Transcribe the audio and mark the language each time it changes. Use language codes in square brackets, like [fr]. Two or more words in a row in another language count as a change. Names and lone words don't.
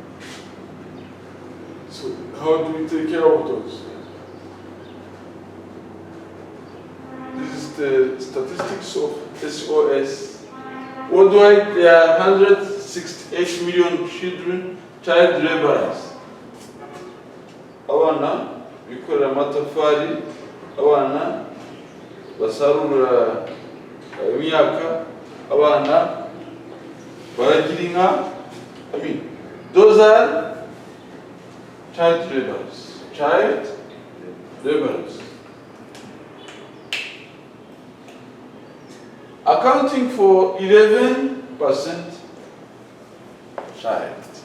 [en] So how do we take care of those? This is the statistics of SOS. Worldwide, there are 168 million children, child laborers. [rw] Abana bikorera amatafari, abana basarura imyaka, abana baragira inka. [en] I mean, those are child laborers. Child laborers. Accounting for 11% child.